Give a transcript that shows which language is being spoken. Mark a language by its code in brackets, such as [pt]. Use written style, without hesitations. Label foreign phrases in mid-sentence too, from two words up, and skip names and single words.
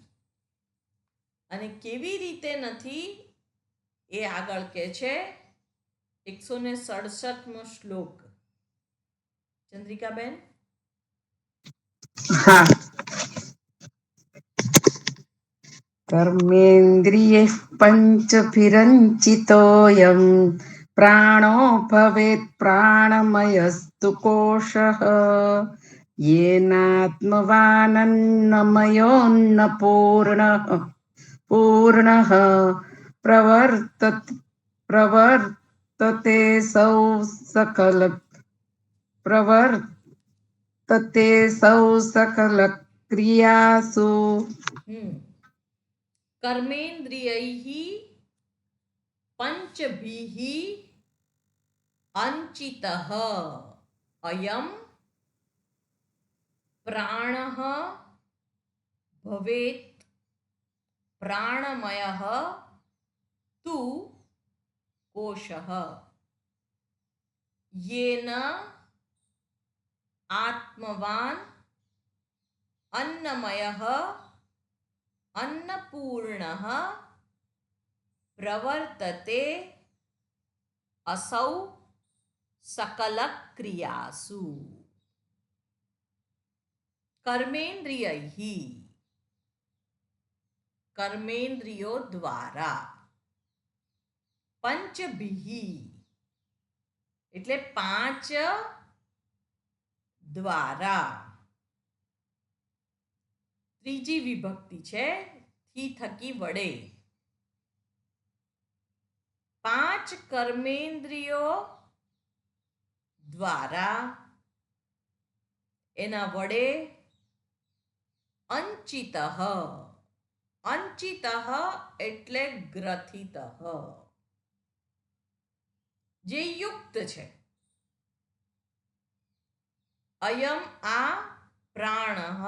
[gu] અને કેવી રીતે નથી એ આગળ કહે છે. 167મો શ્લોક. ચંદ્રિકાબેન? હા. [sa] કર્મેન્દ્રિયૈઃ પંચभिरञ्चितोऽयं प्राणो भवेत् प्राणमयस्तु कोशः येनात्मवानन्नमयोऽन्नपूर्णः प्रवर्तते सौ सकलक्रियासु. કર્મેન્દ્રિયૈઃ પંચભિઃ અંચિતઃ અયમ પ્રાણઃ ભવેત પ્રાણમયઃ તુ કોશઃ. येन आत्मवान् अन्नमयः अन्नपूर्णः प्रवर्तते असौ सकलक्रियासु कर्मेन्द्रियैः [gu] કર્મેન્દ્રિયો દ્વારા पंचभिः એટલે પાંચ દ્વારા ત્રીજી વિભક્તિ છે થી થકી વડે પાંચ કર્મેન્દ્રિયો દ્વારા એના વડે [sa] અંચિતઃ અંચિતઃ [gu] એટલે ગ્રથિતઃ જે યુક્ત છે અયમ આ પ્રાણ